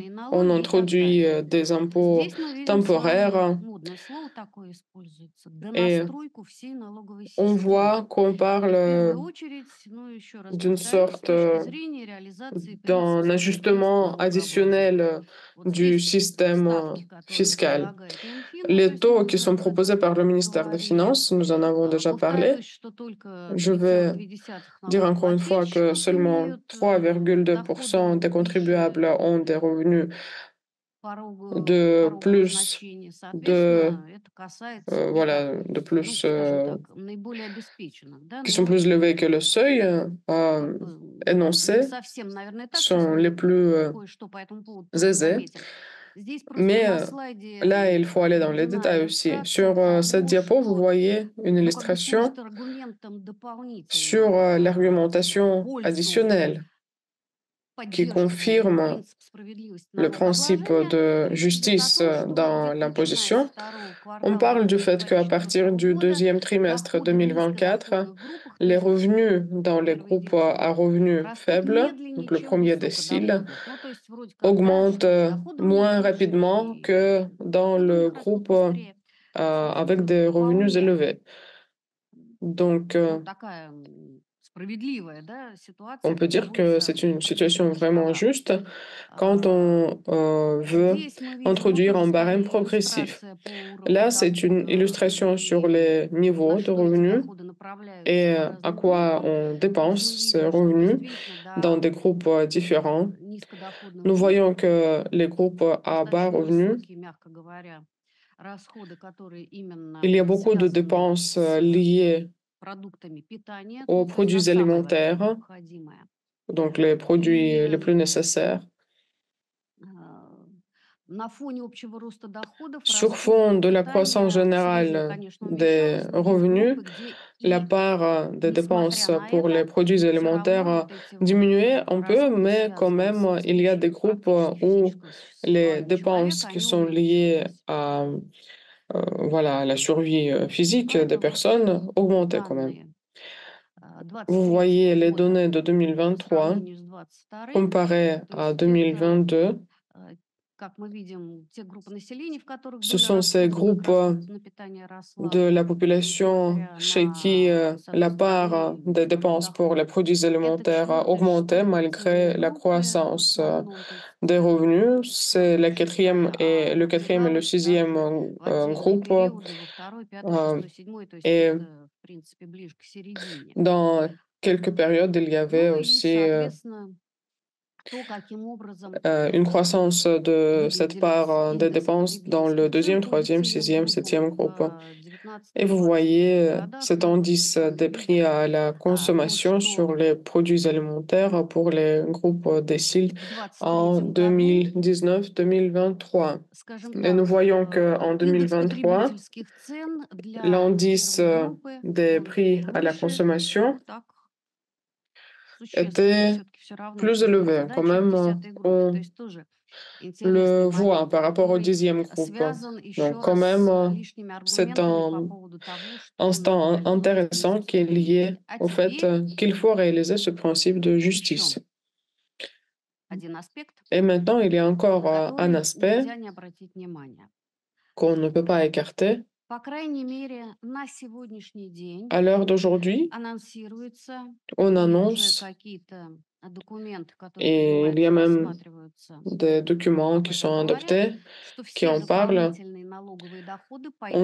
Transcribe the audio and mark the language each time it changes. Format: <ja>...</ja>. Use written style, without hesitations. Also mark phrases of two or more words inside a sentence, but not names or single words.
<ru>чрезвычайные</ru> <fr>on</fr> <ru>налоги и так</ru> <fr>introduit</fr> <ru>далее.</ru> <fr>des impôts</fr> <ru>Здесь мы видим с вами,</ru> <fr>temporaires</fr> <ru>модное слово такое используется,</ru> <fr>et</fr> <ru>донастройку всей налоговой</ru> <fr>on</fr> <ru>системы.</ru> <fr>voit qu'on</fr> <ru>И в</ru> <fr>parle</fr> <ru>первую очередь, ну еще раз</ru> <fr>d'une</fr> <ru>повторюсь, с</ru> <fr>sorte</fr> <ru>точки зрения реализации</ru> <fr>d'un</fr> <ru>принципа справедливого</ru> <fr>ajustement</fr> <ru>налогообложения.</ru> <fr>additionnel</fr> <ru>Вот</ru> <fr>du</fr> <ru>здесь</ru> <fr>système</fr> <ru>ставки, которые</ru> <fr>fiscal.</fr> <ru>предлагает Минфин, ну то</ru> <fr>Les</fr> <ru>есть мы</ru> <fr>taux qui</fr> <ru>уже</ru> <fr>sont</fr> <ru>об</ru> <fr>proposés</fr> <ru>этом</ru> <fr>par le ministère des</fr> <ru>говорили.</ru> <fr>Finances, nous en avons déjà parlé.</fr> <ru>Повторюсь, что только</ru> <fr>Je vais</fr> <ru>3,2</ru> <fr>dire encore une fois que</fr> <ru>налогоплательщиков</ru> <fr>seulement</fr> <ru>имеют</ru> <fr>3,2%</fr> <ru>доходы</ru> <fr>des</fr> <ru>выше</ru> <fr>contribuables ont des revenus de</fr> <ru>порогового</ru> <fr>plus</fr> <ru>значения.</ru> <fr>de</fr> <ru>Соответственно, это касается только,</ru> <fr>voilà de</fr> <ru>ну,</ru> <fr>plus</fr> <ru>скажем так, наиболее обеспеченных, да,</ru> <fr>qui sont</fr> <ru>но</ru> <fr>plus élevés que le seuil</fr> <ru>как бы не</ru> <fr>énoncé</fr> <ru>совсем, наверное, так. Сейчас</ru> <fr>sont les</fr> <ru>мы</ru> <fr>plus</fr> <ru>кое-что по этому поводу тоже</ru> <fr>aisés.</fr> <ru>заметим. Здесь просто</ru> <fr>Mais</fr> <ru>на слайде</ru> <fr>là, il faut aller dans les</fr> <ru>приведена</ru> <fr>détails aussi.</fr> <ru>иллюстрация</ru> <fr>Sur cette</fr> <ru>того,</ru> <fr>diapo, vous</fr> <ru>что,</ru> <fr>voyez une</fr> <ru>ну, как бы</ru> <fr>illustration</fr> <ru>служит аргументом</ru> <fr>sur</fr> <ru>дополнительным в</ru> <fr>l'argumentation</fr> <ru>пользу</ru> <fr>additionnelle qui</fr> <ru>поддержки</ru> <fr>confirme</fr> <ru>принципа справедливости</ru> <fr>le principe</fr> <ru>налогообложения.</ru> <fr>de</fr> <ru>Речь идет о</ru> <fr>justice</fr> <ru>том, что</ru> <fr>dans</fr> <ru>где-то начиная со</ru> <fr>l'imposition.</fr> <ru>второго</ru> <fr>On</fr> <ru>квартала</ru> <fr>parle du fait qu'à partir</fr> <ru>2024</ru> <fr>du</fr> <ru>года</ru> <fr>deuxième trimestre</fr> <ru>доходы в</ru> <fr>2024,</fr> <ru>низкодоходных группах, то</ru> <fr>les</fr> <ru>есть</ru> <fr>revenus dans les</fr> <ru>первый</ru> <fr>groupes</fr> <ru>дециль,</ru> <fr>à revenus</fr> <ru>растут</ru> <fr>faibles,</fr> <ru>медленнее,</ru> <fr>donc le</fr> <ru>чем в</ru> <fr>premier décile,</fr> <ru>высокодоходных. Ну, то есть вроде как, да,</ru> <fr>augmentent</fr> <ru>что с доходом</ru> <fr>moins</fr> <ru>лучше,</ru> <fr>rapidement que</fr> <ru>и</ru> <fr>dans</fr> <ru>доходы у</ru> <fr>le</fr> <ru>них растут</ru> <fr>groupe</fr> <ru>быстрее.</ru> <fr>avec</fr> <ru>Собственно,</ru> <fr>des revenus</fr> <ru>вполне,</ru> <fr>élevés. Donc,</fr> <ru>ну, такая справедливая, да,</ru> <fr>on</fr> <ru>ситуация,</ru> <fr>peut</fr> <ru>как</ru> <fr>dire que</fr> <ru>говорится,</ru> <fr>c'est une situation vraiment</fr> <ru>продемонстрировалась.</ru> <fr>juste quand</fr> <ru>А,</ru> <fr>on veut</fr> <ru>Здесь мы видим, ну,</ru> <fr>introduire</fr> <ru>тоже</ru> <fr>un barème</fr> <ru>скорее</ru> <fr>progressif.</fr> <ru>иллюстрация по уровню</ru> <fr>Là, c'est une</fr> <ru>дохода</ru> <fr>illustration sur</fr> <ru>и</ru> <fr>les</fr> <ru>на</ru> <fr>niveaux de</fr> <ru>что эти</ru> <fr>revenus</fr> <ru>доходы направляются</ru> <fr>et</fr> <ru>по</ru> <fr>à</fr> <ru>разным</ru> <fr>quoi</fr> <ru>группам.</ru> <fr>on</fr> <ru>То есть мы</ru> <fr>dépense ces</fr> <ru>видим, что</ru> <fr>revenus</fr> <ru>действительно,</ru> <fr>dans</fr> <ru>да,</ru> <fr>des groupes différents.</fr> <ru>низкодоходных</ru> <fr>Nous</fr> <ru>групп</ru> <fr>voyons que les groupes à bas</fr> <ru>достаточно</ru> <fr>revenus,</fr> <ru>высокие, мягко говоря, расходы, которые именно</ru> <fr>il y a beaucoup de</fr> <ru>связаны</ru> <fr>dépenses</fr> <ru>с</ru> <fr>liées</fr> <ru>продуктами питания,</ru> <fr>aux</fr> <ru>ну, то есть на</ru> <fr>produits</fr> <ru>самое вообще</ru> <fr>alimentaires,</fr> <ru>необходимое.</ru> <fr>donc les produits</fr> <ru>И</ru> <fr>les plus nécessaires.</fr> <ru>а, на фоне общего роста доходов</ru> <fr>Sur</fr> <ru>расходы</ru> <fr>fond</fr> <ru>на</ru> <fr>de la croissance</fr> <ru>питание серьезно,</ru> <fr>générale</fr> <ru>конечно,</ru> <fr>des</fr> <ru>уменьшалось, но есть</ru> <fr>revenus,</fr> <ru>группы, где</ru> <fr>la</fr> <ru>и</ru> <fr>part des dépenses</fr> <ru>несмотря на</ru> <fr>pour les</fr> <ru>это,</ru> <fr>produits</fr> <ru>все равно</ru> <fr>alimentaires</fr> <ru>вот эти вот</ru> <fr>diminuait un peu,</fr> <ru>расходы,</ru> <fr>mais quand</fr> <ru>связанные</ru> <fr>même,</fr> <ru>с</ru> <fr>il y a des</fr> <ru>обеспечением</ru> <fr>groupes</fr> <ru>практически</ru> <fr>où</fr> <ru>физического</ru> <fr>les</fr> <ru>существования</ru> <fr>dépenses</fr> <ru>человека,</ru> <fr>qui</fr> <ru>они</ru> <fr>sont liées</fr> <ru>увеличивались.</ru> <fr>à voilà, la survie physique des</fr> <ru>Поэтому вот</ru> <fr>personnes augmentaient quand même.</fr> <ru>данные</ru> <fr>Vous voyez</fr> <ru>23</ru> <fr>les</fr> <ru>года</ru> <fr>données de</fr> <ru>по</ru> <fr>2023</fr> <ru>сравнению с 22</ru> <fr>comparées</fr> <ru>то</ru> <fr>à</fr> <ru>есть это</ru> <fr>2022.</fr> <ru>как мы видим, те группы населения, в которых</ru> <fr>Ce</fr> <ru>доля</ru> <fr>sont ces</fr> <ru>расходов как</ru> <fr>groupes</fr> <ru>расходов на питание</ru> <fr>de</fr> <ru>росла,</ru> <fr>la population</fr> <ru>несмотря</ru> <fr>chez qui</fr> <ru>на, с</ru> <fr>la</fr> <ru>одной</ru> <fr>part</fr> <ru>стороны,</ru> <fr>des</fr> <ru>высокие</ru> <fr>dépenses pour les</fr> <ru>доходы.</ru> <fr>produits</fr> <ru>Это</ru> <fr>alimentaires</fr> <ru>четвертая,</ru> <fr>augmentait</fr> <ru>шестая социальные</ru> <fr>malgré la</fr> <ru>группы в</ru> <fr>croissance</fr> <ru>основном, то есть</ru> <fr>des revenus.</fr> <ru>вот,</ru> <fr>C'est la</fr> <ru>условно</ru> <fr>quatrième</fr> <ru>говоря,</ru> <fr>et le quatrième et le</fr> <ru>выдвигалась, да,</ru> <fr>sixième</fr> <ru>в отдельные</ru> <fr>groupe.</fr> <ru>периоды, во второй, пятый, euh, шестой, седьмой, то есть</ru> <fr>et</fr> <ru>это, в принципе, ближе к середине.</ru> <fr>dans quelques périodes, il y avait</fr> <ru>Ну и,</ru> <fr>aussi</fr> <ru>соответственно, то, каким образом</ru> <fr>une croissance de cette part</fr> <ru>выгляделись</ru> <fr>des</fr> <ru>индексы</ru> <fr>dépenses dans le</fr> <ru>потребительских цен</ru> <fr>deuxième,</fr> <ru>по</ru> <fr>troisième,</fr> <ru>децильным</ru> <fr>sixième,</fr> <ru>группам</ru> <fr>septième groupe.</fr> <ru>в</ru> <fr>Et vous</fr> <ru>19-21</ru> <fr>voyez</fr> <ru>годах,</ru> <fr>cet</fr> <ru>да, то есть</ru> <fr>indice</fr> <ru>совершенно</ru> <fr>des prix</fr> <ru>видно,</ru> <fr>à la</fr> <ru>то,</ru> <fr>consommation sur</fr> <ru>что</ru> <fr>les produits alimentaires pour les groupes déciles</fr> <ru>в</ru> <fr>en</fr> <ru>23 году,</ru> <fr>2019-2023.</fr> <ru>скажем</ru> <fr>Et nous</fr> <ru>так,</ru> <fr>voyons qu'en</fr> <ru>индекс</ru> <fr>2023,</fr> <ru>потребительских цен для</ru> <fr>l'indice</fr> <ru>первой группы,</ru> <fr>des</fr> <ru>он</ru> <fr>prix à la</fr> <ru>выше,</ru> <fr>consommation</fr> <ru>так существенно,</ru> <fr>était</fr> <ru>все-таки все равно,</ru> <fr>plus</fr> <ru>чем,</ru> <fr>élevé. Quand</fr> <ru>чем в</ru> <fr>même,</fr> <ru>10 группе. То</ru> <fr>on</fr> <ru>есть тоже интересный</ru> <fr>le voit</fr> <ru>момент,</ru> <fr>par rapport au</fr> <ru>который</ru> <fr>dixième groupe.</fr> <ru>связан</ru> <fr>Donc</fr> <ru>еще</ru> <fr>quand</fr> <ru>раз</ru> <fr>même,</fr> <ru>с lишними</ru> <fr>c'est</fr> <ru>аргументами по</ru> <fr>un</fr> <ru>поводу того, что надо</ru> <fr>instant</fr> <ru>реализовывать</ru> <fr>intéressant</fr> <ru>принцип</ru> <fr>qui est lié</fr> <ru>справедливости. А</ru> <fr>au fait</fr> <ru>теперь</ru> <fr>qu'il faut réaliser ce principe de</fr> <ru>еще</ru> <fr>justice.</fr> <ru>один аспект,</ru> <fr>Et maintenant, il y a encore</fr> <ru>на</ru> <fr>un</fr> <ru>который</ru> <fr>aspect</fr> <ru>нельзя не обратить внимание.</ru> <fr>qu'on ne peut pas écarter.</fr> <ru>По крайней мере, на сегодняшний день</ru> <fr>À l'heure d'aujourd'hui,</fr> <ru>анонсируется,</ru> <fr>on</fr> <ru>и уже</ru> <fr>annonce,</fr> <ru>какие-то документы, которые</ru> <fr>et il y a</fr> <ru>принимаются,</ru> <fr>même</fr> <ru>рассматриваются,</ru> <fr>des documents</fr> <ru>об</ru> <fr>qui</fr> <ru>этом</ru> <fr>sont</fr> <ru>говорят,</ru> <fr>adoptés,</fr> <ru>что</ru> <fr>qui</fr> <ru>все</ru> <fr>en parlent.</fr> <ru>дополнительные налоговые доходы</ru> <fr>On</fr>